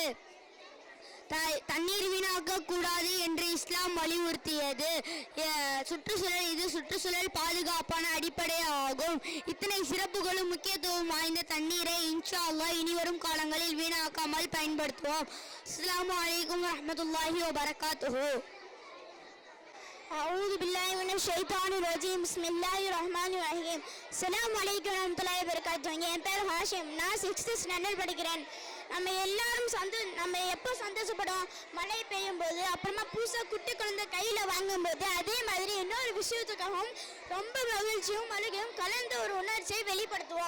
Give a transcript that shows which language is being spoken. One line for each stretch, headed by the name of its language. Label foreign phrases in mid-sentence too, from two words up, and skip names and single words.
Tamil: தண்ணீர் வீணாக்க கூடாது என்று இஸ்லாம் வலியுறுத்தியது. சுற்றுச்சூழல் பாதுகாப்பான அடிப்படையாகும். இத்தனை சிறப்புகளும் முக்கியத்துவம் வாய்ந்த தண்ணீரை
Arabic: إن شاء الله
Tamil: இனிவரும் காலங்களில் வீணாக்காமல் பயன்படுத்துவோம்.
Arabic: السلام عليكم ورحمة الله وبركاته. أعوذ بالله من الشيطان الرجيم. بسم الله الرحمن الرحيم. السلام عليكم ورحمة الله وبركاته.
Tamil: என் பேர் ஹாஷிம். நான் 6th ஸ்டாண்டர்ட் படிக்கிறேன். நம்ம எல்லாரும் நம்ம எப்போ சந்தோஷப்படும்? மழை பெய்யும் போது, அப்புறமா புதுசாக குட்டி குழந்தை கையில் வாங்கும்போது. அதே மாதிரி இன்னொரு விஷயத்துக்காகவும் ரொம்ப மகிழ்ச்சியும் அழுகையும் கலந்த ஒரு உணர்ச்சியை வெளிப்படுத்துவோம்.